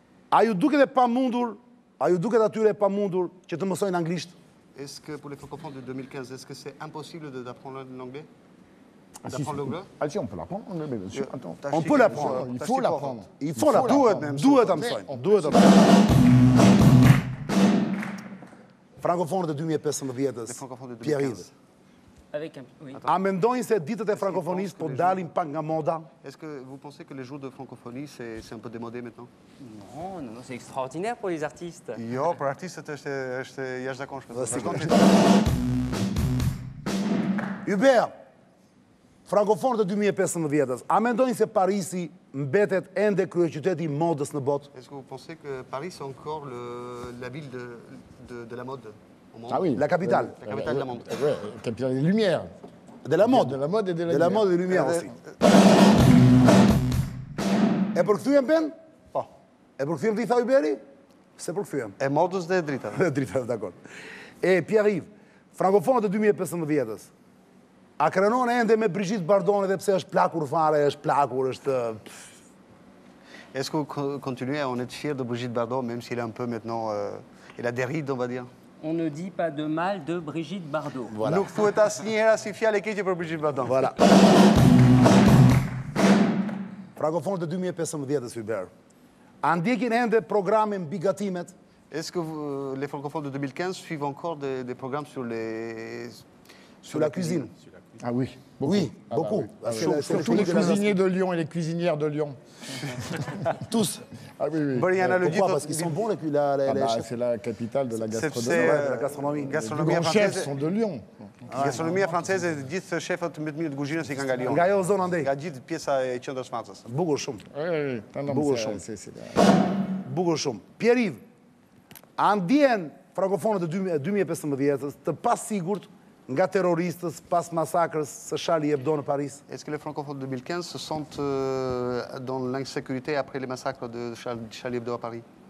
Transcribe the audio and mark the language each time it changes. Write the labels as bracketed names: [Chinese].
[Albanian] A ju duket e pamundur, a ju duket atyre e pamundur që të mësojnë anglisht? [French] Est-ce que pour les francophones de 2015, est-ce que c'est impossible d'apprendre l'anglais? Ah si, on peut l'apprendre, mais bien sûr. Attends. On peut l'apprendre. Il faut l'apprendre. Il faut l'apprendre. [Albanian] Duhet ta mësojnë. Francofonët e 2015-s, Pierre-Yves. [French] Oui. [Albanian] A mendojnë se ditët e francofonisë po dalin pak nga moda? [French] Est-ce que vous pensez que les jours de francophonie, c'est un peu démodé maintenant? Non, c'est extraordinaire pour les artistes. [Albanian] Jo, për artistët është jashtëzakonshme. Hubert, francofonët e 2015-s, a mendojnë se Parisi mbetet ende kryeqyteti i modës në botë? [French] Est-ce que vous pensez que Paris est encore la ville de la mode au monde? Ah oui. La capitale. La capitale de la mode. Ouais, la capitale des Lumières. De la mode. De la mode et de la lumière. De la mode et de lumière aussi. [Albanian] E përkthyem Ben? Po. E përkthyem ti tha Huberi? Se përkthyem. E modës dhe e dritave. Dritave, dakord. E Pierre-Yves, francofonët e 2015-s, A krenon ende me Brigitte Bardot edhe pse është plakur fare, është plakur, është... [French] Est-ce que vous continuez à en être fier de Brigitte Bardot, même s'il est un peu maintenant... il a des rides, on va dire? On ne dit pas de mal de Brigitte Bardot. Voilà. [Albanian] Nuk thuhet asnjëherë si fjalë keqe për Brigitte Bardot. [French] Voilà. [Albanian] Francofonët e 2015-s, Hubert. A ndjekin ende programin mbi gatimet? [French] Est-ce que les francophones de 2015 suivent encore des programmes sur la cuisine? Ah oui, beaucoup. Oui, beaucoup. Ah, surtout les cuisiniers de Lyon et les cuisinières de Lyon. Tous. Ah oui, oui. Pourquoi? Parce qu'ils sont bons, les chefs. C'est la capitale de la gastronomie. La gastronomie. Les grands chefs sont de Lyon. [Albanian] Gastronomia franceze, gjithë shefët më të mirë të kuzhinës i kanë nga Lyon. Nga ajo zonë andej. Nga gjithë pjesa e qendrës Francës. Bukur shumë. Bukur shumë. Bukur shumë. Pierre-Yves, a ndjen frankofonët e 2015-s të pasigurt nga terroristës pas masakrës së Charlie Hebdo në Paris? [French] Est-ce que les francophones de 2015 se sentent dans l'insécurité après les massacres de Charlie Hebdo à Paris?